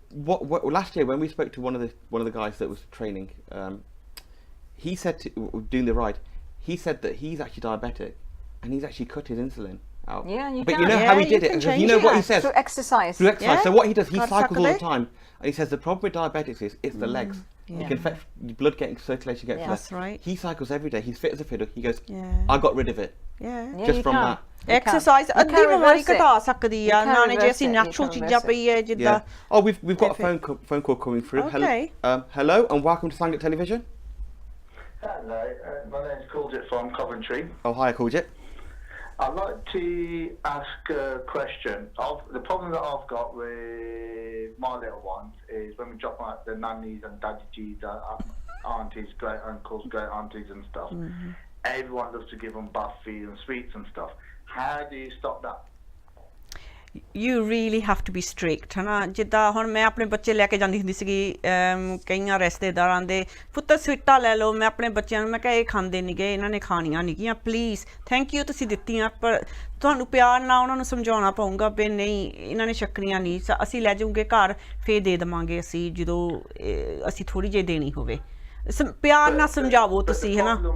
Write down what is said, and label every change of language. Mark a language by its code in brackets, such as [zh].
[en] What last year when we spoke to one of the guys that was training, he said doing the ride, he said that he's actually diabetic and he's actually cut his insulin out. Yeah, you but can. You know how he did it? You know what he says? Through exercise. So what he does, he cycles all the time. And he says the problem with diabetics is it's the legs. You can affect blood circulation gets that's right. He cycles every day. He's fit as a fiddle. He goes, I got rid of it. just from that. [pa] Exercise ਅੱਧੀ ਬਿਮਾਰੀ ਘਟਾ ਸਕਦੀ ਆ ਨਾਲੇ ਜੇ ਅਸੀਂ natural ਚੀਜ਼ਾਂ ਪਈਏ ਜਿੱਦਾਂ [en] Oh, we've got a phone call coming through. Okay. Hello and welcome to Sangat Television. Hello, my name's Courgette from Coventry. Oh, hi, Courgette. I'd like to ask a question. The problem that I've got with my little ones is when we drop them at the nannies and daddies, aunties, great uncles, great aunties and stuff, everyone loves to give them bath feed and sweets and stuff. How do you stop that? You really have to be strict [pa] ਹਨਾ ਜਿੱਦਾਂ ਹੁਣ ਮੈਂ ਆਪਣੇ ਬੱਚੇ ਲੈ ਕੇ ਜਾਂਦੀ ਹੁੰਦੀ ਸੀਗੀ ਕਈਆਂ ਰਿਸ਼ਤੇਦਾਰਾਂ ਦੇ ਪੁੱਤਰ ਸਵੀਟਾਂ ਲੈ ਲਓ ਮੈਂ ਆਪਣੇ ਬੱਚਿਆਂ ਨੂੰ ਮੈਂ ਕਿਹਾ ਇਹ ਖਾਂਦੇ ਨਹੀਂ ਗਏ ਇਹਨਾਂ ਨੇ ਖਾਣੀਆਂ ਨਹੀਂ ਗੀਆਂ ਪਲੀਜ਼ ਥੈਂਕ ਯੂ ਤੁਸੀਂ ਦਿੱਤੀਆਂ ਪਰ ਤੁਹਾਨੂੰ ਪਿਆਰ ਨਾਲ ਉਹਨਾਂ ਨੂੰ ਸਮਝਾਉਣਾ ਪਊਗਾ ਵੀ ਨਹੀਂ ਇਹਨਾਂ ਨੇ ਛਕਣੀਆਂ ਨਹੀਂ ਅਸੀਂ ਲੈ ਜਾਊਂਗੇ ਘਰ ਫੇਰ ਦੇ ਦੇਵਾਂਗੇ ਅਸੀਂ ਜਦੋਂ ਅਸੀਂ ਥੋੜੀ ਜਿਹੀ ਦੇਣੀ ਹੋਵੇ ਪਿਆਰ ਨਾਲ ਸਮਝਾਵੋ ਤੁਸੀਂ ਹਨਾ